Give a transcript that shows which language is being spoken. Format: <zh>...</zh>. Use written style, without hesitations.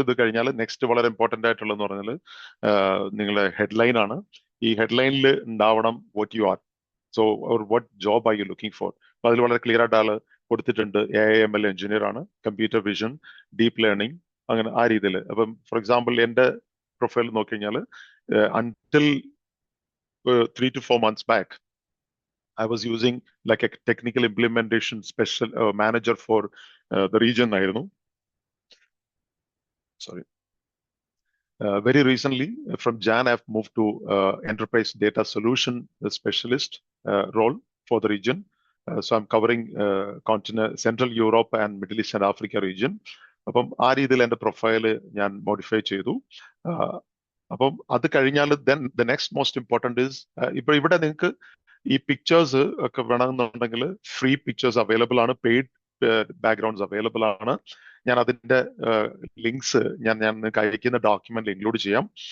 <ml>ഇത് കഴിഞ്ഞാൽ നെക്സ്റ്റ് വളരെ ഇമ്പോർട്ടൻ്റ് ആയിട്ടുള്ളതെന്ന് പറഞ്ഞാൽ നിങ്ങളുടെ ഹെഡ്ലൈൻ ആണ്. ഈ ഹെഡ്ലൈനിൽ ഉണ്ടാവണം</ml> <en>What you are, so what job are you looking for.</en> <ml>അപ്പൊ അതിൽ വളരെ ക്ലിയർ ആയിട്ട് ആള് കൊടുത്തിട്ടുണ്ട്. AI/ML എഞ്ചിനീയർ ആണ്, കമ്പ്യൂട്ടർ വിഷൻ, ഡീപ്പ് ലേണിംഗ്, അങ്ങനെ ആ രീതിയിൽ. അപ്പം ഫോർ എക്സാമ്പിൾ എൻ്റെ പ്രൊഫൈൽ നോക്കി കഴിഞ്ഞാൽ</ml> <en>until 3 to 4 months back I was using like a technical implementation special manager for the region ആയിരുന്നു. Sorry. Very recently, from Jan, I've moved to enterprise data solution specialist role for the region. So I'm covering continent, Central Europe and Middle East and Africa region.</en> <ml>അപ്പം ആ രീതിയിൽ എൻ്റെ profile ഞാൻ modify ചെയ്തു. അപ്പം അത് കഴിഞ്ഞാൽ</ml> <en>then the next most important is,</en> <ml>ഇപ്പൊ ഇവിടെ നിങ്ങൾക്ക് ഈ പിക്ചേഴ്സ് ഒക്കെ വേണമെന്നുണ്ടെങ്കിൽ ഫ്രീ പിക്ചേഴ്സ് അവൈലബിൾ ആണ്, പെയ്ഡ് ബാക്ക്ഗ്രൗണ്ട്സ് അവൈലബിൾ ആണ്. ഞാൻ അതിന്റെ ലിങ്ക്സ് ഞാൻ നിങ്ങൾക്ക് അയക്കുന്ന ഡോക്യുമെന്റിൽ ഇൻക്ലൂഡ് ചെയ്യാം.</ml>